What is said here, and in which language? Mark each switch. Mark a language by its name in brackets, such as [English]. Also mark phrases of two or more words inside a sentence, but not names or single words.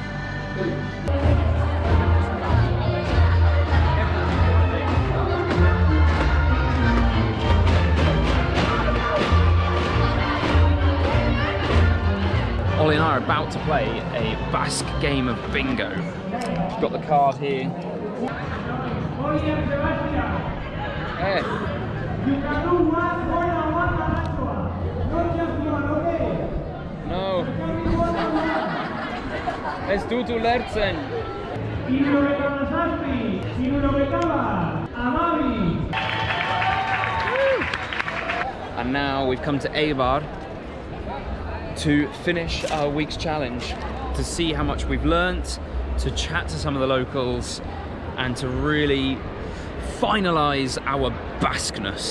[English] Ollie and I are about to play a Basque game of bingo. We've got the card here. Hey. [Basque] Ez dut ulertzen. [English] And now we've come to Eider to finish our week's challenge, to see how much we've learnt, to chat to some of the locals, and to really finalise our Basqueness.